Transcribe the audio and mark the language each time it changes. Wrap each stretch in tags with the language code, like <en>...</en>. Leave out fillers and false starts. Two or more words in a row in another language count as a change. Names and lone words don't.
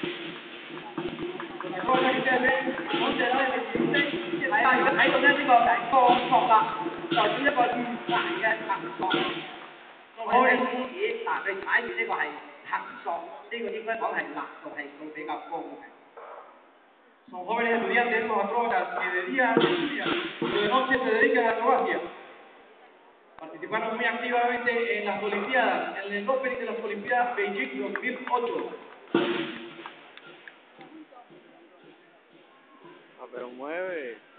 <yue>多謝你哋，多謝啦！你哋係啊，而家睇到咧呢個就係鋼索啦，代表一個越大嘅行索。我哋獅子嗱，佢踩住呢個係行索，呢個應該講係難度係數比較高嘅。</yue> <es>Son jóvenes estudiantes, estos acróbatas que de día estudian, pero de noche se dedican a la acrobacia. Participaron muy activamente en las Olimpiadas, en el opening de las Olimpiadas Beijing 2008. Ah, pero mueve.</es>